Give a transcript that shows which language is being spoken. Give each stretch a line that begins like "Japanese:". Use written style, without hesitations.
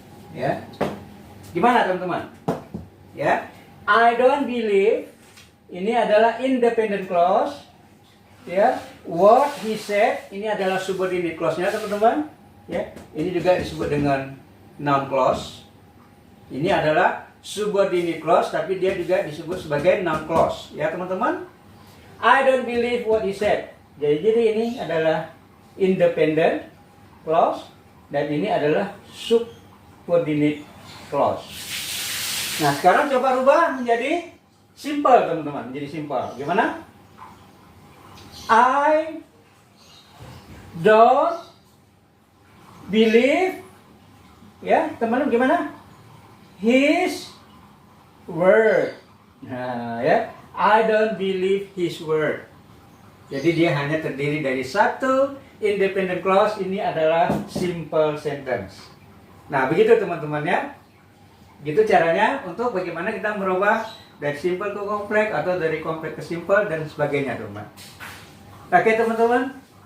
Indonesian: Ya, gimana teman-teman? Ya,
English: I don't believe
Indonesian: ini adalah independent clause. Ya,
English: what he said
Indonesian: ini adalah subordinate clause-nya teman-teman. Ya, ini juga disebut dengan noun clause. Ini adalah subordinate clause, tapi dia juga disebut sebagai noun clause. Ya teman-teman,
English: I don't believe what he said.
Indonesian: Jadi ini adalah independent clause dan ini adalah subordinate clause. Nah, sekarang coba rubah menjadi simple teman-teman, menjadi simple. Gimana?
English: I don't believe,
Indonesian: ya teman-teman, gimana?
English: His word. Nah, ya, I don't believe his word.
Indonesian: Jadi dia hanya terdiri dari satu independent clause. Ini adalah simple sentence. Nah, begitu teman-teman ya. Gitu caranya untuk bagaimana kita merubah dari simple ke kompleks atau dari kompleks ke simple dan sebagainya, teman. Oke teman-teman.